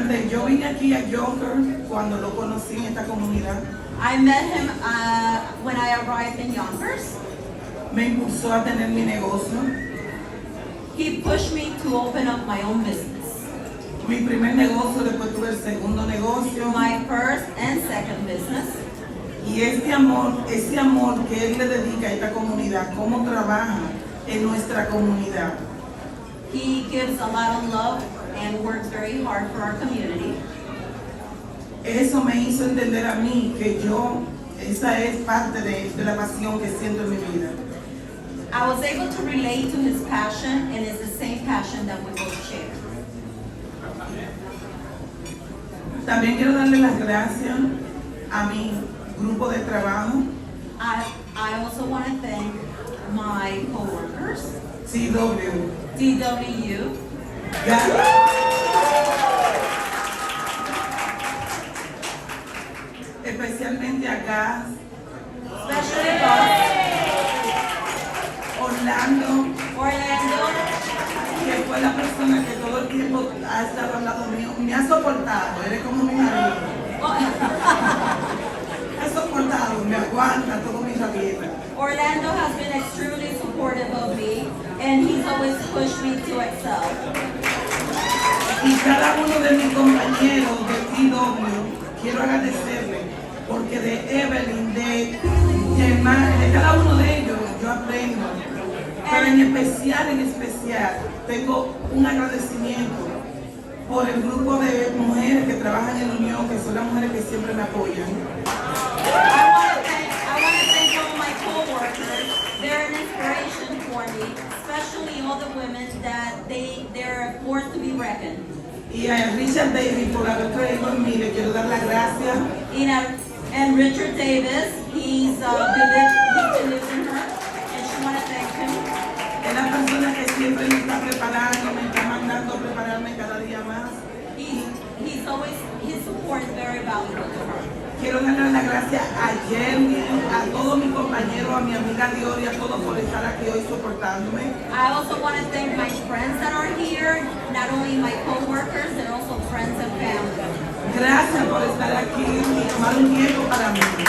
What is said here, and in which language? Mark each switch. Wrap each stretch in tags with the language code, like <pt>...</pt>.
<es>Yo vine aquí a Yonkers cuando lo conocí en esta comunidad.</es> <en>I met him when I arrived in Yonkers.</en> <es>Me impulsó a tener mi negocio.</es> <en>He pushed me to open up my own business.</en> <es>Mi primer negocio, después tuve el segundo negocio.</es> <en>My first and second business.</en> <es>Y ese amor que él le dedica a esta comunidad, cómo trabaja en nuestra comunidad.</es> <en>He gives a lot of love and works very hard for our community.</en> <es>Eso me hizo entender a mí que esa es parte de la pasión que siento en mi vida.</es> <en>I was able to relate to his passion, and it's the same passion that we both share.</en> <es>También quiero darle las gracias a mi grupo de trabajo,</es> <en>I also want to thank my coworkers, CW, DWU,</en> <es>Gala, especialmente a Gas,</es> <en>especially Boss, Orlando,</en> <es>Orlando, que fue la persona que todo el tiempo ha estado al lado mío, me ha soportado, eres como mi marido. Me ha soportado, me aguanta todo mi rabietas.</es> <en>Orlando has been extremely supportive of me, and he's always pushed me to excel.</en> <es>Y cada uno de mis compañeros de TW, quiero agradecerle, porque de Evelyn, de cada uno de ellos yo aprendo. Pero en especial, tengo un agradecimiento por el grupo de mujeres que trabajan en Unión, que son las mujeres que siempre me apoyan.</es> <en>I want to thank all my co-workers. They're an inspiration for me, especially all the women that they're a force to be reckoned.</en> <es>Y a Richard Davis por haber traído en mí, le quiero dar las gracias.</es> <en>And Richard Davis, he believes in her, and she want to thank him.</en> <es>Es la persona que siempre me está preparando, me está mandando a prepararme cada día más.</es> <en>His support is very valuable to her.</en> <es>Quiero darle las gracias a Jenny, a todos mis compañeros, a mi amiga Diori, a todos por estar aquí hoy soportándome.</es> <en>I also want to thank my friends that are here, not only my co-workers, but also friends and family.</en> <es>Gracias por estar aquí y tomar un tiempo para mí.</es>